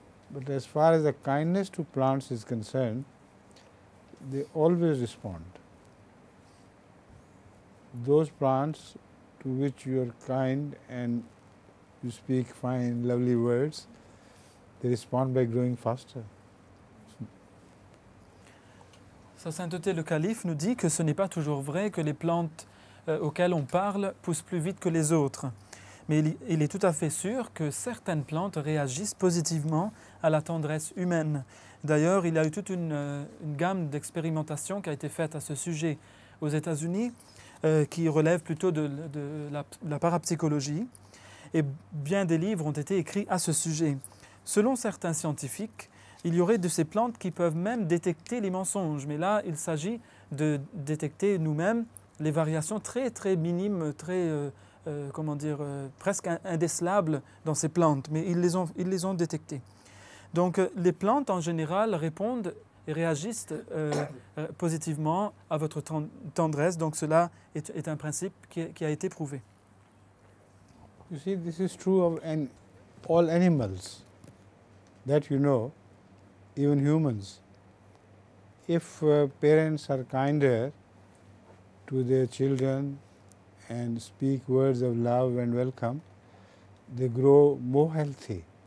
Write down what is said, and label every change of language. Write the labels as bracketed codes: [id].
[en] But as far as the kindness to plants is concerned, they always respond. Those plants to which you are kind and you speak fine, lovely words, they respond by growing faster. [fr] Sa sainteté le calife nous dit que ce n'est pas toujours vrai que les plantes auxquelles on parle poussent plus vite que les autres. Mais il est tout à fait sûr que certaines plantes réagissent positivement à la tendresse humaine. D'ailleurs, il y a eu toute une gamme d'expérimentations qui a été faite à ce sujet aux États-Unis, qui relève plutôt de la parapsychologie. Et bien des livres ont été écrits à ce sujet. Selon certains scientifiques, Il y aurait de ces plantes qui peuvent même détecter les mensonges, mais là, il s'agit de détecter nous-mêmes les variations très très minimes, très, comment dire, presque indécelables dans ces plantes, mais ils les ont détectées. Donc les plantes en général répondent et réagissent positivement à votre tendresse, donc cela est un principe qui a été prouvé. [en] You see, this is true of all animals that you know, even humans. If parents are kinder to their children and speak words of love and welcome, they grow more healthy.